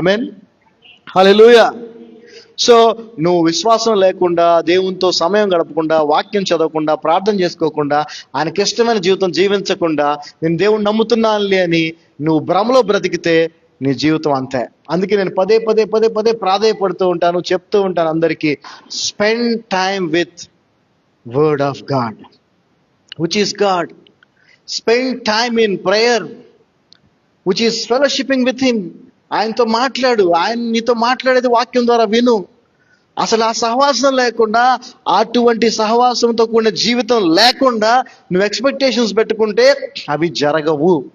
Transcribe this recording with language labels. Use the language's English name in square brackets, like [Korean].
[Telugu] ఆమేన్, హల్లెలూయా. So నువ్వు విశ్వాసం లేకుండా, దేవునితో సమయం గడపకుండా, వాక్యం చదవకుండా, ప్రార్థన చేసుకోకుండా, ఆయనకి ఇష్టమైన జీవితం జీవించకుండా, నేను దేవుణ్ణి నమ్ముతున్నానులే అని నువ్వు భ్రమలో బ్రతికితే నీ జీవితం అంతే. అందుకే నేను పదే పదే పదే పదే ప్రాధేయపడుతూ ఉంటాను, చెప్తూ ఉంటాను అందరికీ, [English] Spend time with Word of God, which is God. Spend time in prayer, which is fellowshipping with him. [Telugu] ఆయనతో మాట్లాడు, ఆయన నీతో మాట్లాడేది వాక్యం ద్వారా విను. అసలు ఆ సహవాసం లేకుండా, అటువంటి సహవాసంతో కూడిన జీవితం లేకుండా నువ్వు ఎక్స్పెక్టేషన్స్ పెట్టుకుంటే అవి జరగవు.